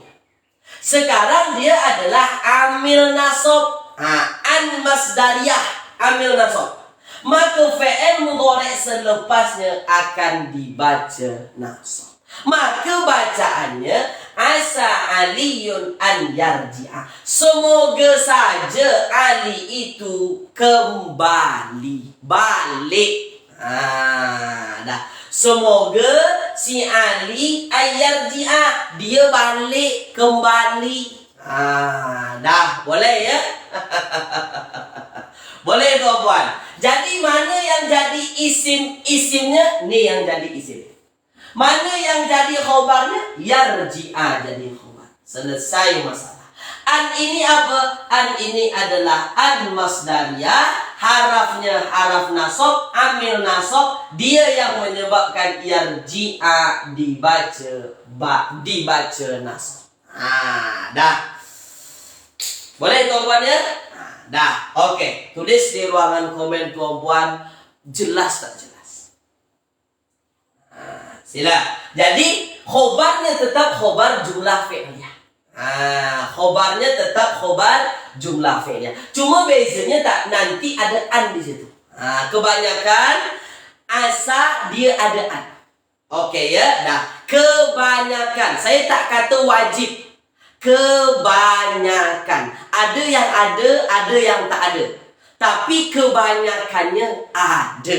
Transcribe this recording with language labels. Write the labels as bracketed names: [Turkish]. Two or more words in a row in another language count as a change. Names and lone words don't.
[Malay] Sekarang dia adalah amil nasab. An masdariyah, amil nasab. Maka fi'il mudhari' selepasnya akan dibaca nasab. Maka bacaannya [Arabic] عسى علي أن يرجع. [Malay] Semoga saja Ali itu kembali, balik. Dah. Semoga si Ali ayarji'a, dia balik, kembali. Dah, boleh ya? Boleh tuan-tuan. Jadi mana yang jadi isimnya? Ni yang jadi isim. Mana yang jadi khobarnya? Yarji'a jadi khobar. Selesai masalah. An ini apa? An ini adalah an masdariyah. Harafnya haraf nasab, amil nasab. Dia yang menyebabkan yarji'a dibaca nasab. Dah. Boleh tuan-tuan ya? Dah. Okey. Tulis di ruangan komen tuan-tuan. Jelas tak jelas? Sila. Jadi khobarnya tetap khobar jumlah fi'liyah. Khobarnya tetap khobar jumlah fi'liyah. Cuma bezanya tak nanti ada an di situ. Kebanyakan asa dia ada an. Okey ya. Dah. Kebanyakan. Saya tak kata wajib. Kebanyakan. Ada yang ada yang tak ada. Tapi kebanyakannya ada.